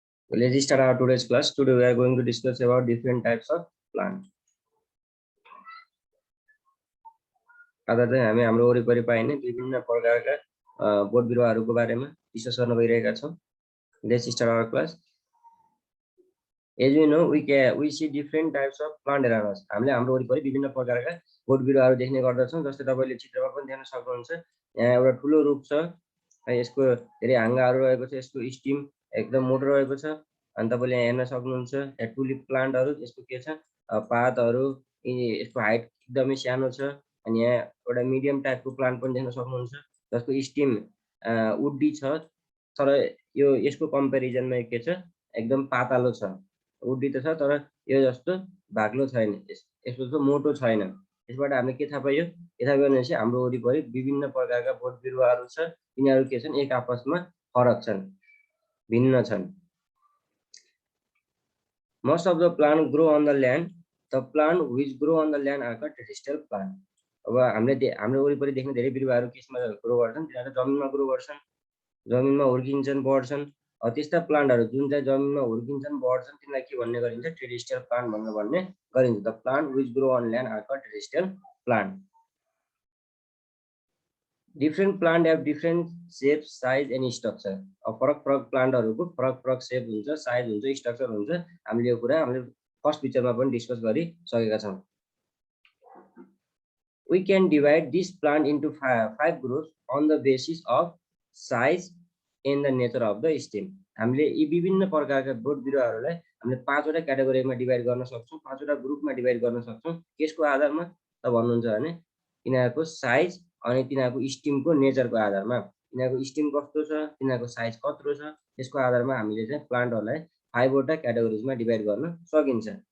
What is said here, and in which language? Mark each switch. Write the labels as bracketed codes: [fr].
[en] Let's start our today's class. Today we are going to discuss about different types of plant. [ne] आज चाहिँ हामी हाम्रो वरिपरि पाइने विभिन्न प्रकारका बोट बिरुवाहरूको बारेमा डिस्कस गर्न गइरहेका छौं. [en] Let's start our class. As you know, we see different types of plant around us. [ne] हामीले हाम्रो वरिपरि विभिन्न प्रकारका बोट बिरुवाहरू देख्ने गर्दछौं. जस्तै तपाईले चित्रमा पनि देख्न सक्नुहुन्छ. यहाँ एउटा ठूलो रुख छ. यसको धेरै हाँगाहरू रहेको छ. यसको स्टिम एकदम मोटो रहेको छ. अनि तपाईले यहाँ हेर्न सक्नुहुन्छ. यहाँ टुलिप प्लान्टहरू यसको के छ? पातहरू यसको हाइट एकदमै सानो छ. अनि यहाँ एउटा मिडियम टाइपको प्लान्ट पनि देख्न सक्नुहुन्छ. जसको स्टिम वुडी छ. तर यो यसको कम्पेरिजनमा के छ? एकदम पातलो छ. वुडी त छ तर यो जस्तो बाक्लो छैन. यसको जस्तो मोटो छैन. यसबाट हामीले के थाहा पाइयो? के थाहा पाइयो भनेपछि हाम्रो वरिपरि विभिन्न प्रकारका बोट बिरुवाहरू छ. यिनीहरू के छन्? एक आपसमा फरक छन्, भिन्न छन्. [en] Most of the plant grow on the land. The plant which grow on the land are called terrestrial plant. [ne] अब हाम्रो वरिपरि देख्ने धेरै बिरुवाहरू केसमा ग्रो गर्छन्? तिनीहरू जमिनमा ग्रो गर्छन्, जमिनमा हुर्किन्छन्, बढ्छन्. त्यस्ता प्लान्टहरू जुन चाहिँ जमिनमा हुर्किन्छन्, बढ्छन् तिनीलाई के भन्ने गरिन्छ? terrestrial plant भनेर भन्ने गरिन्छ. [en] The plant which grow on land are called terrestrial plant. Different plant have different shape, size and structure. [ne] फरक प्लान्टहरुको फरक शेप हुन्छ, साइज हुन्छ, स्ट्रक्चर हुन्छ. हामीले यो कुरा हामीले फर्स्ट पिक्चरमा पनि डिस्कस गरि सकेका छौं. [en] We can divide this plant into five groups on the basis of size and the nature of the stem. [ne] हामीले यी विभिन्न प्रकारका बोट बिरुवाहरूलाई हामीले पाँचवटा क्याटेगोरीमा डिभाइड गर्न सक्छौं, पाँचवटा ग्रुपमा डिभाइड गर्न सक्छौं. यसको आधारमा त भन्नुहुन्छ भने यिनीहरुको साइज अनि तिनीहरुको स्टिमको नेचरको आधारमा, यिनीहरुको स्टिम कस्तो छ, तिनीहरुको साइज कत्रो छ, यसको आधारमा हामीले चाहिँ प्लान्टहरुलाई 5 वटा क्याटेगोरीजमा डिभाइड गर्न सकिन्छ.